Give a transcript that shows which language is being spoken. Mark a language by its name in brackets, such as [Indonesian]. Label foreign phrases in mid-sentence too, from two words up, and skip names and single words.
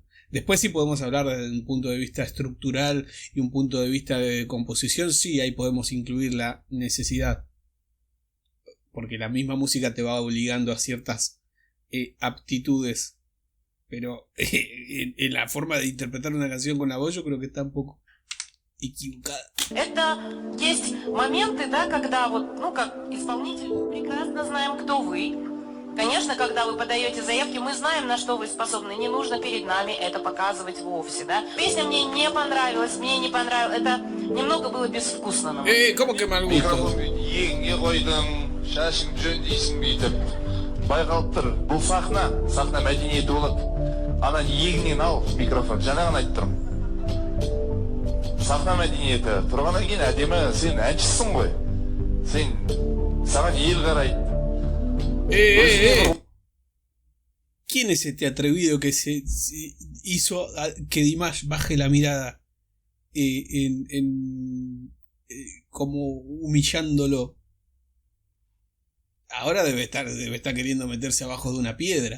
[Spanish] Después sí podemos hablar desde un punto de vista estructural y un punto de vista de composición, sí, ahí podemos incluir la necesidad, porque la misma música te va obligando a ciertas aptitudes, pero en la forma de interpretar una canción con la voz yo creo que está un poco equivocada. [Russian] Это есть моменты, да, когда вот, ну, как исполнитель, мы прекрасно знаем, кто вы. Конечно, когда вы подаете заявки, мы знаем, на что вы способны. Не нужно перед нами это показывать вовсе, да. Песня мне не понравилась, мне не понравилась. Это немного было безвкусно. [Spanish] ¿Cómo que mal gusto? [Kazakh] Егіңе қойдың, шашың жөн дейсің бүйтіп. Байқалып тұр, бұл сахна мәдениеті болады. Ана егіңнен ал микрофон, жаңағын айтып тұрмын. Сахна мәдениеті, тұрғаннан кейін әдемі, сен әншісің ғой. Саған ел қарайды. [Spanish] ¿Quién es este atrevido que se hizo que Dimash baje la mirada como humillándolo? Ahora debe estar queriendo meterse abajo de una piedra.